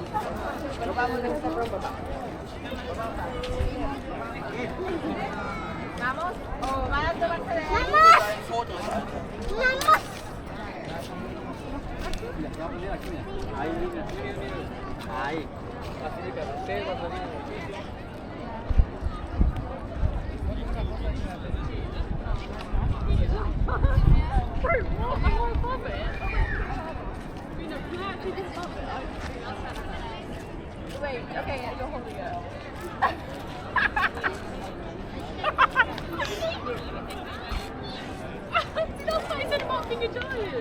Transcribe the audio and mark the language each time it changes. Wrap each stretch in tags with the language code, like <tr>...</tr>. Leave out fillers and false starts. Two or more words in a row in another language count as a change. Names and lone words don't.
<tl>Baba mo lang sa baba.</tl> <es>Vamos? Oh, van a tomar ¡Vamos! ¡Vamos! Ahí, mira, ahí. Así de carretera, cuando viene aquí.</es> <en>Wait, okay, you're holding it. That's what I said about being a giant.</en>